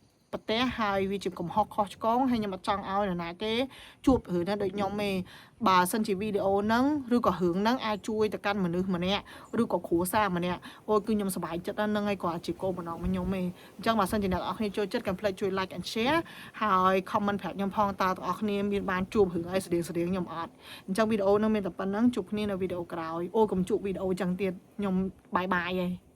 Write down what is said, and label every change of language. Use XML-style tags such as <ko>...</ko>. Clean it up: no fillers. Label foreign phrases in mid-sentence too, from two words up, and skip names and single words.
<km>ប្រទេសហើយវាជាកំហុសខុសឆ្គងហើយខ្ញុំអត់ចង់ឲ្យនរណាគេជួបរឿងហ្នឹងដូចខ្ញុំទេបើសិនជាវីដេអូហ្នឹងឬក៏រឿងហ្នឹងអាចជួយទៅកាន់មនុស្សម្នាក់ឬក៏គ្រួសារម្នាក់អូគឺខ្ញុំសប្បាយចិត្តហ្នឹងហើយគាត់ជាគោលបំណងរបស់ខ្ញុំទេអញ្ចឹងបើសិនជាអ្នកនរគ្នាចូលចិត្តកុំភ្លេចជួយ</km> <en>like and share</en> <km>ហើយ comment ប្រាប់ខ្ញុំផងតើអ្នកនរគ្នាមានបានជួបរឿងអីស្តៀងខ្ញុំអត់អញ្ចឹងវីដេអូហ្នឹងមានតែប៉ុណ្្នឹងជួបគ្នានៅវីដេអូក្រោយអូកុំជួបវីដេអូអញ្ចឹងទៀតខ្ញុំបាយបាយហើយ</km>